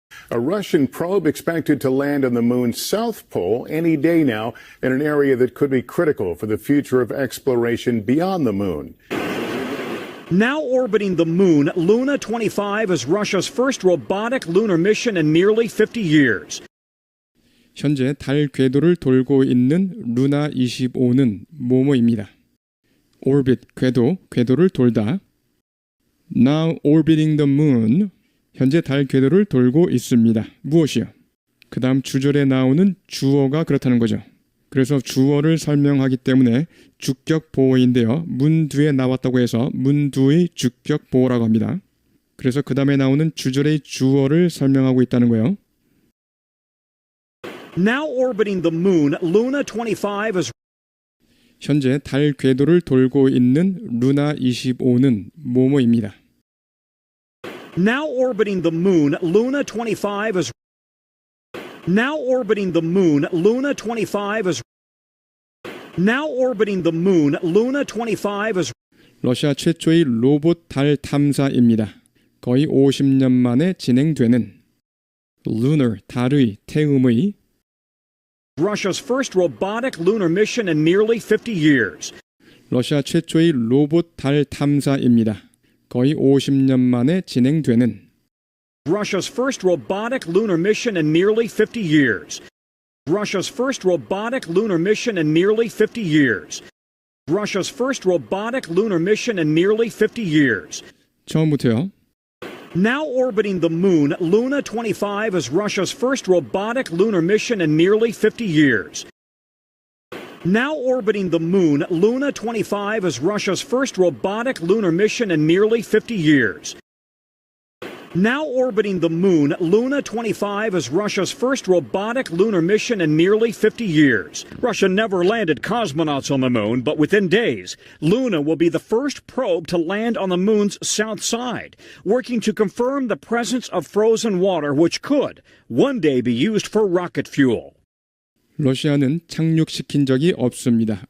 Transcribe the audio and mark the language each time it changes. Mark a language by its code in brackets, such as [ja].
[en] A Russian probe expected to land on the moon's south pole any day now in an area that could be critical for the future of exploration beyond the moon. Now orbiting the moon, Luna 25 is Russia's first robotic lunar mission in nearly 50 years. [ko] 현재 달 궤도를 돌고 있는 루나 25는 뭐뭐입니다. orbit, 궤도, 궤도를 돌다. [en] Now orbiting the moon, [ko] 현재 달 궤도를 돌고 있습니다. 무엇이요? 그 다음 주절에 나오는 주어가 그렇다는 거죠. 그래서 주어를 설명하기 때문에 주격 보어인데요. 문 뒤에 나왔다고 해서 문 뒤의 주격 보어라고 합니다. 그래서 그 다음에 나오는 주절의 주어를 설명하고 있다는 거예요. [en] Now orbiting the moon, Luna 25 is [ko] 현재 달 궤도를 돌고 있는 루나 25는 뭐뭐입니다. [en] Now orbiting the moon, Luna 25 is Now orbiting the moon, Luna 25 is Now orbiting the moon, Luna 25 is [ko] 러시아 최초의 로봇 달 탐사입니다. 거의 50년 만에 진행되는 lunar, 달의, 태음의 [en] Russia's first robotic lunar mission in nearly 50 years. 러시아 최초의 로봇 달 탐사입니다. 거의 50년 만에 진행되는 Russia's first robotic lunar mission in nearly 50 years. Russia's first robotic lunar mission in nearly 50 years. Russia's first robotic lunar mission in nearly 50 years. [ko] 처음부터요. [en] Now orbiting the moon, Luna 25 is Russia's first robotic lunar mission in nearly 50 years. Now orbiting the moon, Luna 25 is Russia's first robotic lunar mission in nearly 50 years. Now orbiting the moon, Luna 25 is Russia's first robotic lunar mission in nearly 50 years. Russia never landed cosmonauts on the moon, but within days, Luna will be the first probe to land on the moon's south side, working to confirm the presence of frozen water which could one day be used for rocket fuel. [ko] 러시아는 착륙시킨 적이 없습니다.